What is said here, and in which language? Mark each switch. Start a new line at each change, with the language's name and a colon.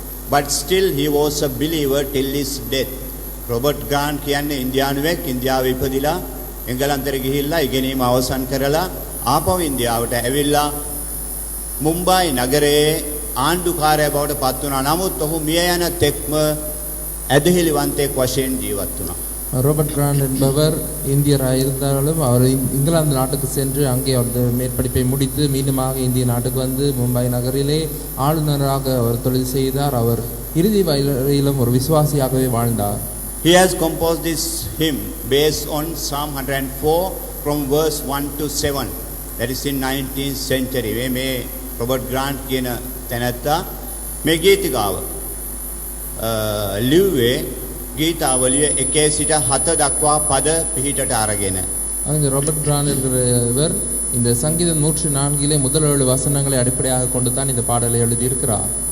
English: But still he was a believer till his death.
Sinhala: Robert Grant කියන්නේ ඉන්දියානුවෙක් ඉන්දියාවේ ඉපදිලා එංගලන්තෙට ගිහිල්ලා ඉගෙනීම අවසන් කරලා ආපහු ඉන්දියාවට ඇවිල්ලා මුම්බායි නගරයේ ආණ්ඩුකාරයා බවට පත් වුණා. නමුත් ඔහු මිය යන තෙක්ම ඇදහිලිවන්තයෙක් වශයෙන් ජීවත් වුණා.
Tamil: ரோபர்ட் கிராண்ட் என்பவர் இந்தியராக இருந்தாலும் அவர் இங்கிலாந்து நாட்டுக்கு சென்று அங்கே அவர் மேற்படிப்பை முடித்து மீண்டுமாக இந்திய நாட்டுக்கு வந்து மும்பை நகரிலே ஆளுநராக அவர் தொழில் செய்தார். அவர் இறுதி வரையிலும் ஒரு விசுவாசியாகவே வாழ்ந்தார்.
English: He has composed this hymn based on Psalm 104 from verse 1 to 7. That is in 19th century.
Sinhala: මේ රොබර්ට් ග්‍රාන්ට් කියන තැනැත්තා මේ ගීතිකාව ලිව්වේ ගීතාවලිය 1 සිට 7 දක්වා පද පිහිටට අරගෙන.
Tamil: அந்த ரோபர்ட் கிராண்ட் என்கிறவர் இந்த சங்கீதம் 104 முதல் 7 வசனங்களை அடிப்படையாக கொண்டு தான் இந்த பாடலை எழுதியிருக்கிறார்.